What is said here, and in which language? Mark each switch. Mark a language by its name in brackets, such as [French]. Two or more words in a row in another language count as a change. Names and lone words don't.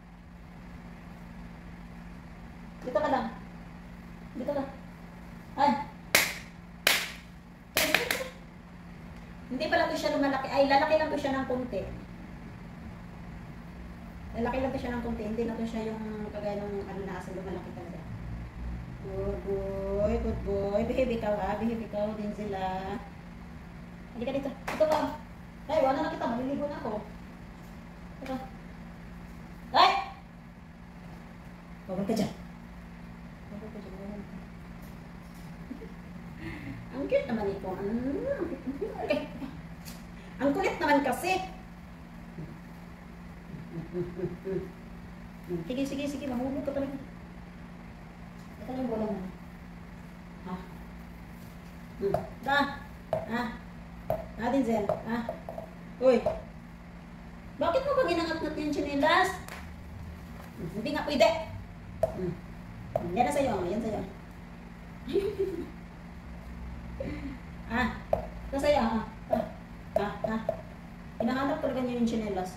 [Filipino] Dito ka lang. Dito ka. Ay! Hindi pala ito siya lumalaki. Ay, lalaki lang ito siya ng konti. Lalaki lang ito siya ng konti. Hindi na ito siya yung kagaya ng ano na asal lumalaki talaga. [English] Good boy, good boy. Behave [Filipino] ikaw ha. Behave ikaw din sila. Halika dito. Ito ka. Ay, wala na kita. Maliligo na ako. Ito. Ay! Bawal ka dyan. Bawal ka dyan. Ang cute naman ito. Okay. Ang kulit naman kasi. Sige, sige, sige. Mahulog ka talaga. Ito lang yung bola mo. Ha? Ha? Ha, Denzel? Ha? Uy. Bakit mo ba ginangat-ngat yung chinelas? Hindi nga pwede. Yan na sa'yo. Yan sa'yo. Ito sa'yo. Hinahanap talaga niyo yung chinelas.